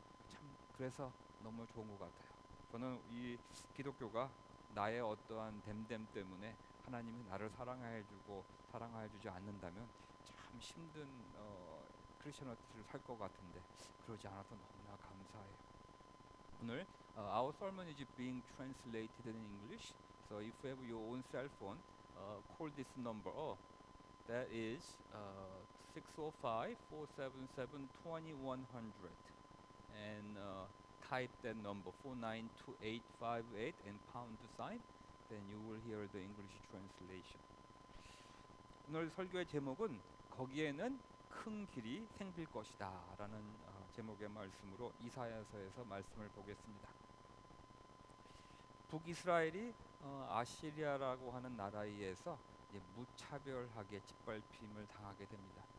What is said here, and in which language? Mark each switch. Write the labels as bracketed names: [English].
[Korean] 참 그래서 너무 좋은 것 같아요. 저는 이 기독교가 나의 어떠한 됨됨 때문에 하나님이 나를 사랑해주고 사랑해주지 않는다면 참 힘든 크리스천어티를 살 것 같은데 그러지 않아서 너무나 감사해요. 오늘 [English] our sermon is being translated in English. So if you have your own cell phone, call this number. That is 605-477-2100 and type that number 492858 and pound sign. Then you will hear the English translation. [Korean] 오늘 설교의 제목은 거기에는 큰 길이 생길 것이다 라는 제목의 말씀으로 이사야서에서 말씀을 보겠습니다. 북이스라엘이 아시리아라고 하는 나라에 의해서 무차별하게 짓밟힘을 당하게 됩니다.